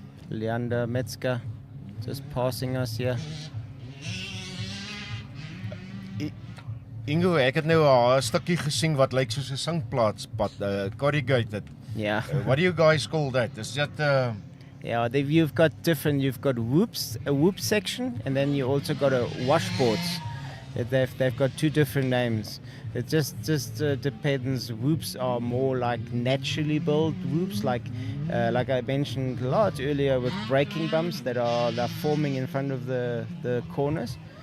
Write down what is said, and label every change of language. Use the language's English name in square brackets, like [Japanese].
[English] Leander Metzger just passing us here. [Afrikaans] Ingo, ek het nou 'n stukkie gesien wat lyk soos 'n singplaatspad, corrugated. [English] Yeah. What do you guys call that? Is that Yeah, you've got different. You've got whoops, a whoop section, and then you also got a washboards. They've got two different names. It just depends. Whoops are more like naturally built whoops, like I mentioned a lot earlier with braking bumps they're forming in front of the corners.